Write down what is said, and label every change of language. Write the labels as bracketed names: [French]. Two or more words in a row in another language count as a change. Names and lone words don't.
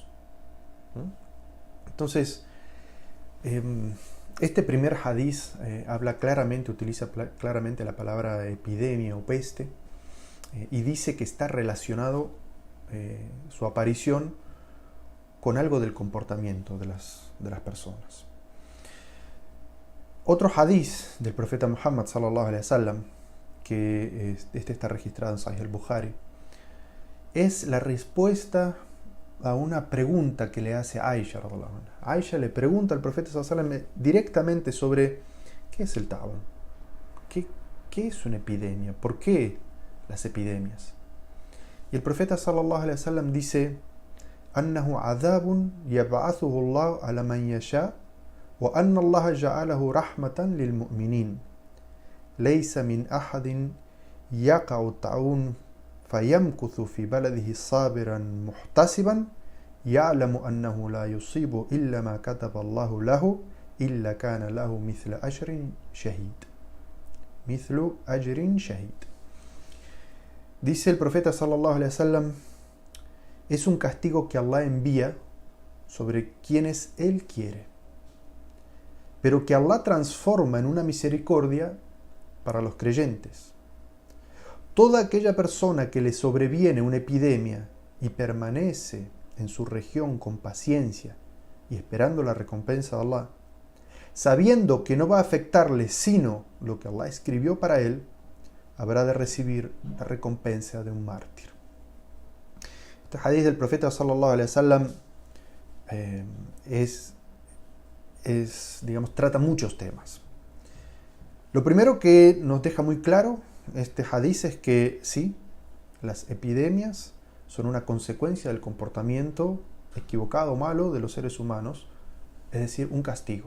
[Spanish] Entonces, este primer hadiz utiliza claramente la palabra epidemia o peste, y dice que está relacionado su aparición con algo del comportamiento de las personas. Otro hadiz del profeta Muhammad [Arabic] صلى الله عليه وسلم, [Spanish] que este está registrado en Sahih al-Bukhari, es la respuesta a una pregunta que le hace Aisha [Arabic] رضي الله عنها. [Spanish] Aisha le pregunta al profeta [Arabic] صلى الله عليه وسلم [Spanish] directamente sobre qué es el ta'un, qué es una epidemia, por qué las epidemias. Y el profeta [Arabic] صلى الله عليه وسلم dice: أنه عذاب يبعثه الله على من يشاء وأن الله جعله رحمة للمؤمنين ليس من أحد يقع الطاعون فيمكث في بلده صابرا محتسبا يعلم أنه لا يصيبه إلا ما كتب الله له إلا كان له مثل أجر شهيد. [Spanish] Dice el profeta [Arabic] صلى الله عليه وسلم: [Spanish] es un castigo que Allah envía sobre quienes Él quiere, pero que Allah transforma en una misericordia para los creyentes. Toda aquella persona que le sobreviene una epidemia y permanece en su región con paciencia y esperando la recompensa de Allah, sabiendo que no va a afectarle sino lo que Allah escribió para él, habrá de recibir la recompensa de un mártir. Este hadith del profeta [Arabic] صلى الله عليه وسلم [Spanish] digamos, trata muchos temas. Lo primero que nos deja muy claro este hadith es que sí, las epidemias son una consecuencia del comportamiento equivocado o malo de los seres humanos, es decir, un castigo.